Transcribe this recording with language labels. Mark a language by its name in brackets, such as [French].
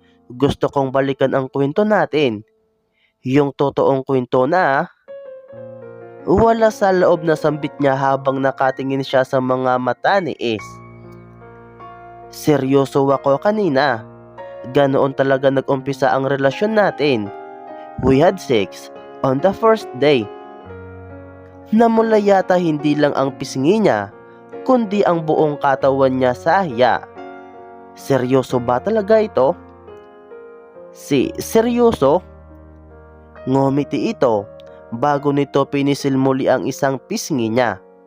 [Filipino] Gusto kong balikan ang kwento natin. Yung totoong kwento na. Wala sa loob na sambit niya habang nakatingin siya sa mga mata ni Ace. Seryoso ako kanina. Ganoon talaga nag-umpisa ang relasyon natin. [English] We had sex on the first day. [Filipino] Namula yata hindi lang ang pisngi niya, kundi ang buong katawan niya sa hiya. Seryoso ba talaga ito? Seryoso? Ngumiti ito bago nito pinisil muli ang isang pisngi niya.